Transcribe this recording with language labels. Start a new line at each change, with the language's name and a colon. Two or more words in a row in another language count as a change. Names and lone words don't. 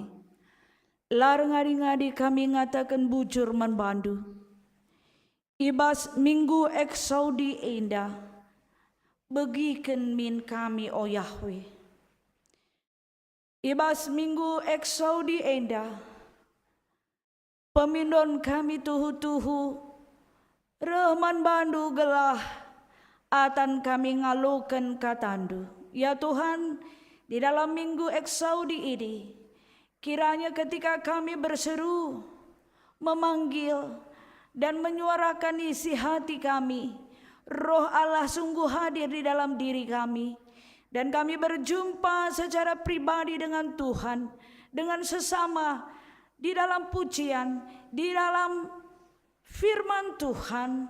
Batak Karo: Lar ngadi-ngadi kami ngatakan bujur manbandu, ibas minggu eksaudi indah, begiken min kami o Yahweh. Ibas minggu eksaudi endah, pemindon kami tuhu-tuhu, Rahman bandu gelah, atan kami ngalukan katandu.
Indonesian: Ya Tuhan, di dalam minggu eksaudi ini, kiranya ketika kami berseru, memanggil, dan menyuarakan isi hati kami, Roh Allah sungguh hadir di dalam diri kami. Dan kami berjumpa secara pribadi dengan Tuhan, dengan sesama, di dalam pujian, di dalam firman Tuhan.